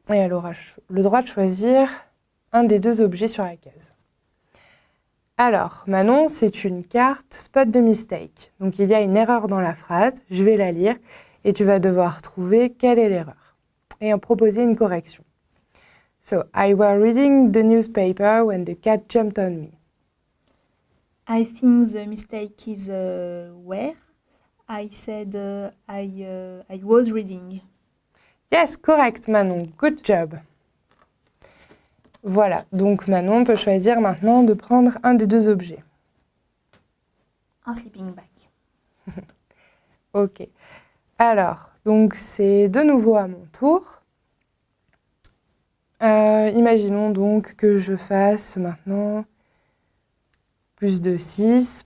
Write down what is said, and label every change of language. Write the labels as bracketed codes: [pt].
[fr] Et elle aura le droit de choisir un des 2 objets sur la case. Alors, Manon, c'est une carte Spot the Mistake. Donc, il y a une erreur dans la phrase. Je vais la lire et tu vas devoir trouver quelle est l'erreur et en proposer une correction. [en] So, I was reading the newspaper when the cat jumped on me. I think the mistake is where I said I was reading. Yes, correct, Manon. Good job. [fr] Voilà, donc Manon peut choisir maintenant de prendre un des 2 objets. Un sleeping bag. Ok. Alors, donc c'est de nouveau à mon tour. Imaginons donc que je fasse maintenant plus de 6.